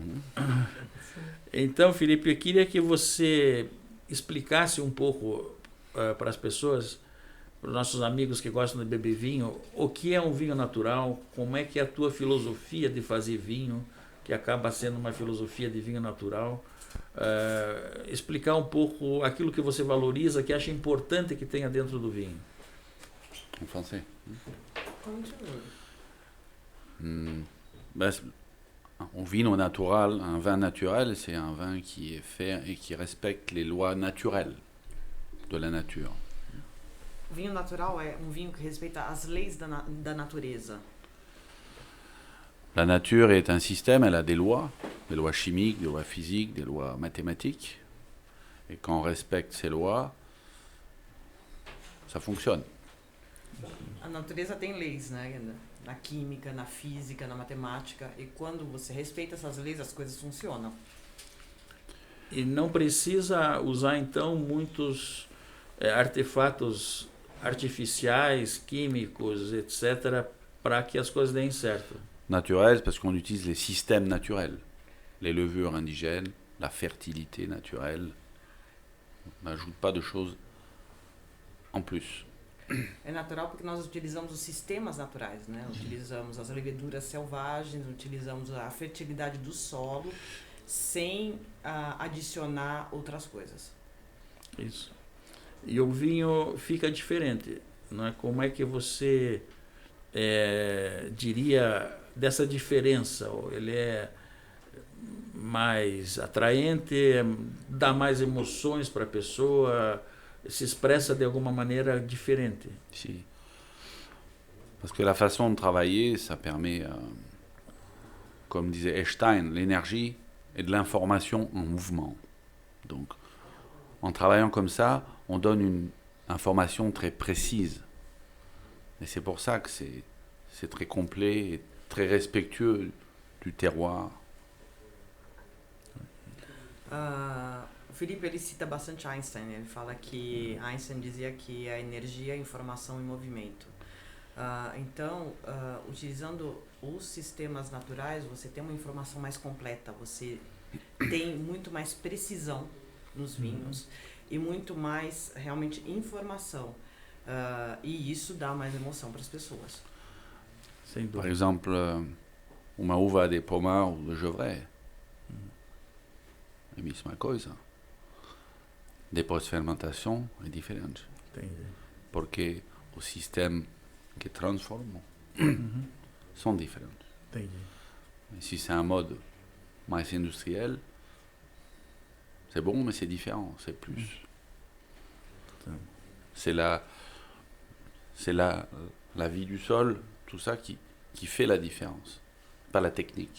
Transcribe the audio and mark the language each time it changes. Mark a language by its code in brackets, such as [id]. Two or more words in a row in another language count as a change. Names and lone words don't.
[pt] Então, Felipe, eu queria que você explicasse um pouco para as pessoas, para os nossos amigos que gostam de beber vinho, o que é um vinho natural, como é que é a tua filosofia de fazer vinho, que acaba sendo uma filosofia de vinho natural, explicar um pouco aquilo que você valoriza, que acha importante que tenha dentro do vinho. [fr] En français. Un vin naturel, un vin naturel, c'est un vin qui est fait et qui respecte les lois naturelles de la nature. [pt] Vinho natural é um vinho que respeita as leis da natureza. [fr] La nature est un système, elle a des lois chimiques, des lois physiques, des lois mathématiques. Et quand on respecte ces lois, ça fonctionne. [pt] A natureza tem leis, né? Na química, na física, na matemática. E quando você respeita essas leis, as coisas funcionam. E não precisa usar, então, muitos artefatos artificiais, químicos, etc., para que as coisas deem certo. [fr] Naturel, parce qu'on utilise les systèmes naturels. Les levures indigènes, la fertilité naturelle. On n'ajoute pas de choses en plus. [pt] É natural porque nós utilizamos os sistemas naturais, né? Utilizamos as leveduras selvagens, utilizamos a fertilidade do solo, sem adicionar outras coisas. Isso. E o vinho fica diferente, não é? Como é que você diria dessa diferença? Ele é mais atraente, dá mais emoções para a pessoa, se expressa de alguma maneira diferente. [fr] Si. Parce que la façon de travailler, ça permet, comme disait Einstein, l'énergie et de l'information en mouvement. Donc, en travaillant comme ça, on donne une information très précise. Et c'est pour ça que c'est très complet et très respectueux du terroir. [pt] O Felipe, ele cita bastante Einstein. Ele fala que Einstein dizia que a energia é informação em movimento. Então, utilizando os sistemas naturais, você tem uma informação mais completa, você tem muito mais precisão nos vinhos e muito mais, realmente, informação. E isso dá mais emoção para as pessoas. [fr] Par exemple, [pt] uma uva de pomar ou de Gevrey. É a mesma coisa. Depois de fermentação é diferente. Entendi. Porque o sistema que transforma são diferentes. Entendi. [fr] Et si c'est un mode mais industriel, c'est bon, mais c'est différent, c'est plus. C'est la vie du sol, tout ça qui fait la différence, pas la technique.